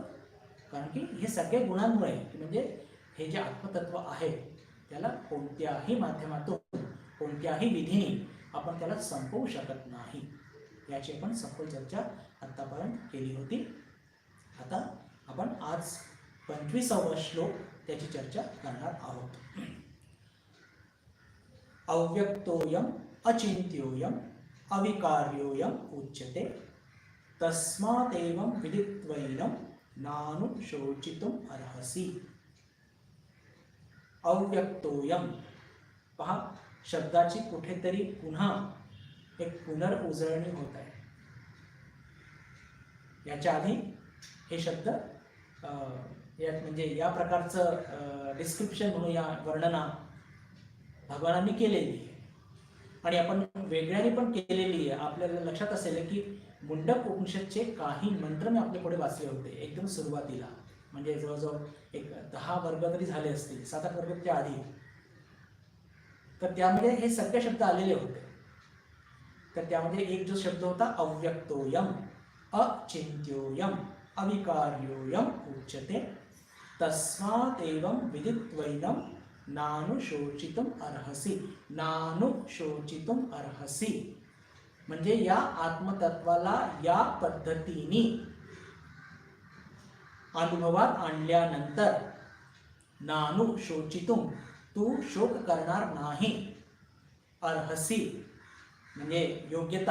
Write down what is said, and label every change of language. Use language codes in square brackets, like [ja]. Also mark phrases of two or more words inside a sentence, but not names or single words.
[mr] कारण की हे सगळे गुणांमुळे, म्हणजे हे जे आत्मतत्व आहे त्याला कोणत्याही माध्यमातून, कोणत्याही विधीने आपण त्याला संपवू शकत नाही. याची आपण सखोल चर्चा आत्तापर्यंत केली होती. आता आपण आज 25वा श्लोक त्याची चर्चा करणार आहोत. [sa] अव्यक्तोयम अचिंत्योयम अविकार्योयम उच्यते तस्मादेवं विदित्वैनं नानुशोचितुम अर्हसि. अव्यक्तोयम, [mr] पहा शब्दाची कुठेतरी पुन्हा एक पुनर्उजळणी होत आहे. याच्या आधी हे शब्द म्हणजे या प्रकारचं डिस्क्रिप्शन म्हणून या वर्णना भगवानांनी केलेली आहे आणि आपण वेगळ्याने पण केलेली आहे. आपल्याला लक्षात असेल की मुंडक उपनिषदचे काही मंत्र मी आपल्या पुढे वाचले होते एकदम सुरुवातीला, म्हणजे जवळजवळ एक 10 वर्ग तरी झाले असतील, 7-8 वर्गाच्या आधी. तर त्यामध्ये हे सगळे शब्द आलेले होते. तर त्यामध्ये एक जो शब्द होता [sa] अव्यक्तोयम अचिंत्योयम अविकार्योयम उच्यते तस्मादेवं विदित्वैनं नानुशोचितुम अर्हसि. नानुशोचितुम अर्हसि [mr] म्हणजे या आत्मतत्वाला या पद्धतीने अनुभवात आणल्यानंतर [sa] नानु शोचितुम, [mr] तू शोक करणार नाही. अर्हसी म्हणजे योग्यता.